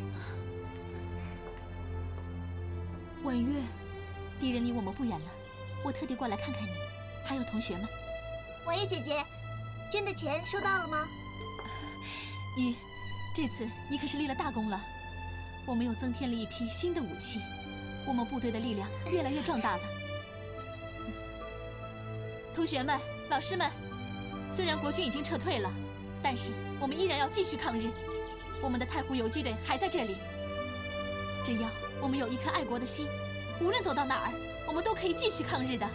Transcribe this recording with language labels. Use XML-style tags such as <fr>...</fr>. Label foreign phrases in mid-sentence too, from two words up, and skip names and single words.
<zh>婉月，敌人離我們不遠了，我特地過來看看你，還有同學們。婉月姐姐，捐的錢收到了嗎？雨，這次你可是立了大功了，我們又增添了一批新的武器，我們部隊的力量越來越壯大了。同學們，老師們。雖然國軍已經撤退了，但是我們依然要繼續抗日。我們的太湖游擊隊還在這裡，只要我們有一顆愛國的心，無論走到哪兒，我們都可以繼續抗日的。</zh>